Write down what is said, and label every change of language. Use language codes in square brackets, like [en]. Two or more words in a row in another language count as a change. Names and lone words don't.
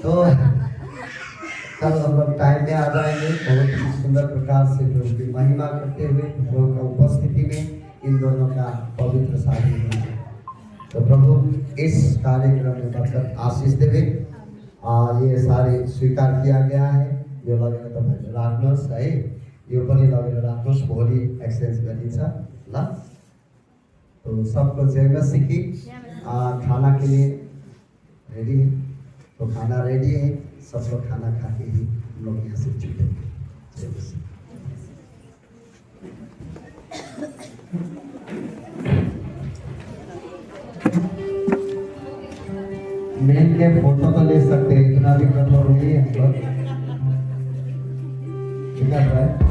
[hi] तो कल हम लोग टाइम में आ जाएंगे, बहुत ही सुंदर प्रकार से प्रभु की महिमा करते हुए प्रभु का उपस्थिति में इन दोनों का पवित्र शादी होगा। तो प्रभु इस कार्यक्रम में बरकत आशीष देवे। ये सारे स्वीकार किया गया है। [ne] यो लगेर तपाईहरु राख्नुहोस् है, यो पनि लगेर राख्नुहोस्, भोलि एक्सचेन्ज गरिन्छ ल। [hi] तो सबको जय मसीह की। खाना के लिए रेडी है, तो खाना रेडी है, सब लोग खाना खा के ही हम लोग यहाँ से छूटेंगे। जय मसीह। मेन के फोटो तो ले सकते हैं, इतना भी कठोर नहीं है हम लोग, ठीक है।